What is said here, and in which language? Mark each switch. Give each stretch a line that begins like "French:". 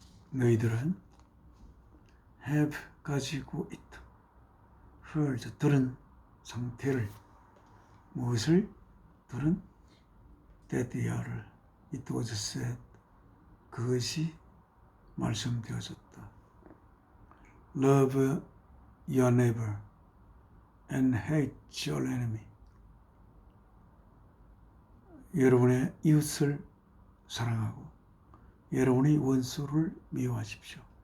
Korean: 너희들은
English: have
Korean: 가지고 있다.
English: heard
Korean: 들은 상태를 무엇을 들은
English: that it was said
Korean: 그것이 말씀되어졌다.
English: Love your neighbor and hate your enemy.
Korean: 여러분의 이웃을 사랑하고 여러분의 원수를 미워하십시오.